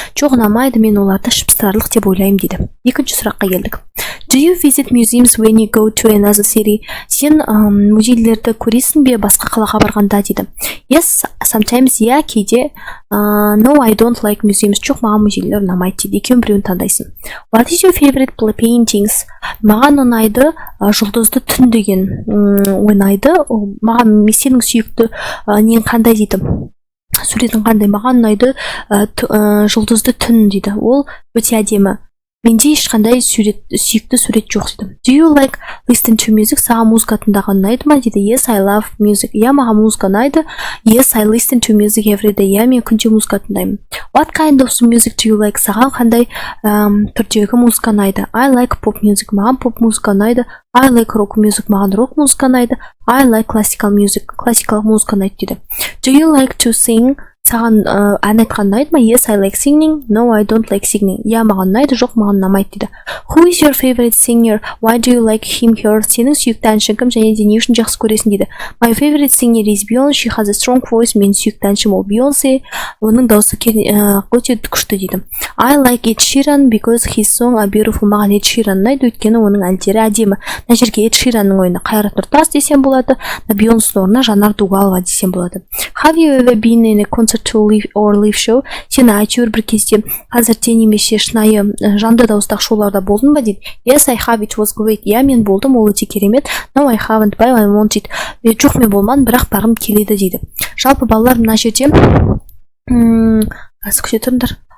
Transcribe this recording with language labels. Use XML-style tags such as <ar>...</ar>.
<kk>Жоқ, ұнамайды, мен оларды шыпсырарлық деп ойлаймын дейді. Екінші сұраққа келдік.</kk> <en>Do you visit museums when you go to another city?</en> <kk>Сен музейлерді көресің бе басқа қалаға барғанда дейді.</kk> <en>Yes, sometimes,</en> <kk>иә, кейде.</kk> <en>No, I don't like museums.</en> <kk>Жоқ, маған музейлер ұнамайды дейді. Екеуін біреуін таңдайсың.</kk> <en>What is your favorite paintings?</en> <kk>Маған ұнайды жұлдызды түн деген ойнайды. Маған сенің сүйікті нең қандай дейді. Суретің қандай? Маған ұнайды жұлдызды түн дейді. Ол өте әдемі. Менде ешқандай сүйікті сурет жоқ дейді.</kk> <en>Do you like listen to music?</en> <kk>Саған музыка тыңдаған ұнайды ма дейді.</kk> <en>Yes, I love music.</en> <kk>Иә, маған музыка ұнайды.</kk> <en>Yes, I listen to music every day.</en> <kk>Иә, мен күнде музыка тыңдаймын.</kk> <en>What kind of music do you like?</en> <kk>Саған қандай түрдегі музыка ұнайды?</kk> <en>I like pop music.</en> <kk>Маған поп музыка ұнайды.</kk> <en>I like rock music.</en> <kk>Маған рок музыка ұнайды.</kk> <en>I like classical music.</en> <kk>Классикалық музыка ұнайды дейді.</kk> <en>Do you like to sing?</en> <kk>Саған ән айтқан ұнайды ма?</kk> <en>Yes, I like singing. No, I don't like singing.</en> <kk>Иә, маған ұнайды, жоқ, маған ұнамайды дейді.</kk> <en>Who is your favorite singer? Why do you like him, her?</en> <kk>Сенің сүйікті әншің кім және де не үшін жақсы көресің дейді.</kk> <en>My favorite singer is Beyonce. She has a strong voice.</en> <kk>Мен сүйікті әншім ол Beyonce. Оның дауысы өте күшті дейді.</kk> <en>I like Ed Sheeran because his song are beautiful.</en> <kk>Маған Ed Sheeran ұнайды, өйткені оның әндері әдемі. Мына жерге Ed Sheeranның ойына Қайрат Нұртас десем болады. Beyonceның орнына Жанар Дугалова десем болады.</kk> <en>Have you ever been in a concert to live show?</en> <kk>Сен әйтеуір бір кезде қазірде немесе шынайы жанды дауыстағы шоуларда болдың ба дейді.</kk> <en>Yes, I have, it was great.</en> <kk>Иә, мен болдым, ол өте керемет.</kk> <en>No, I haven't, but I want it.</en> <kk>Жоқ, мен болмадым, бірақ барғым келеді дейді. Жалпы балалар мына жерде күте тұрыңдар.</kk>